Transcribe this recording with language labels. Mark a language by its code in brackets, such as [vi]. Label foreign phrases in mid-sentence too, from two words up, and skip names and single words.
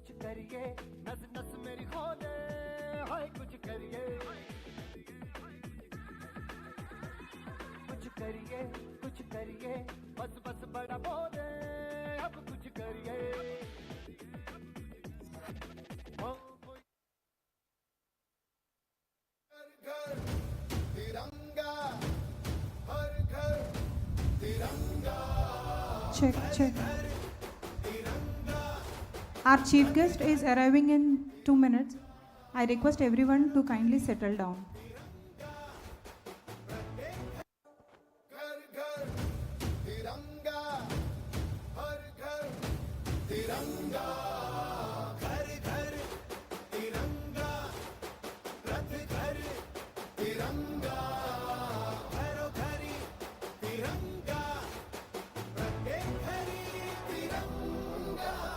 [hi] करिए नस नस मेरी खोले हाय कुछ करिए कुछ करिए बस बस बड़ा बोले अब कुछ करिए घर तिरंगा हर घर तिरंगा [en] Check. Our chief guest is arriving in 2 minutes. I request everyone to kindly settle down. [hi] घर घर तिरंगा हर घर तिरंगा घर घर तिरंगा रथ घर तिरंगा घरों घरी तिरंगा प्रत्येक घरी तिरंगा